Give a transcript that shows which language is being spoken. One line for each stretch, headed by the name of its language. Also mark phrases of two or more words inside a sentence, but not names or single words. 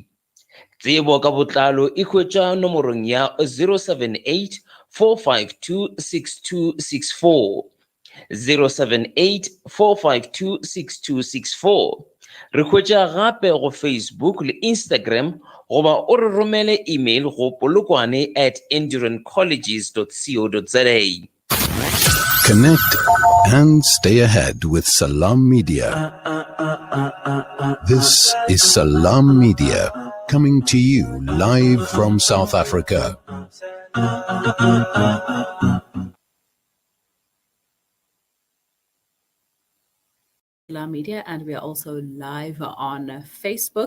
Northern Sotho: Tsebo ka botlalo e hwetša nomorong ya 078 452 6264. 078 452 6264. Re hwetša gape go Facebook le Instagram goba o re romele email go polokwane@endurance-colleges.co.za.
English: Connect and stay ahead with Salam Media. This is Salam Media coming to you live from South Africa. Media, and we are also live on Facebook.